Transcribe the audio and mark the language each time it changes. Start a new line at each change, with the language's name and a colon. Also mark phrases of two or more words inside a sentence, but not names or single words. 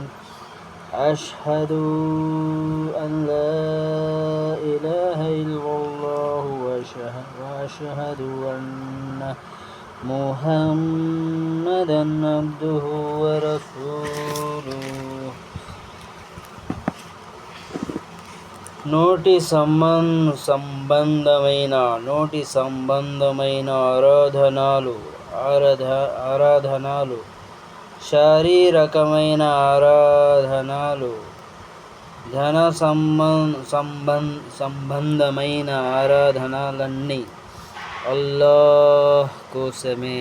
Arabic: أشهد أن لا إله إلا الله وأشهد أن محمدا عبده ورسوله.
Telugu: నోటి సంబంధమైన ఆరాధనలు, శారీరకమైన ఆరాధనలు, ధన సంబంధమైన ఆరాధనలన్నీ అల్లాహ్ కోసమే.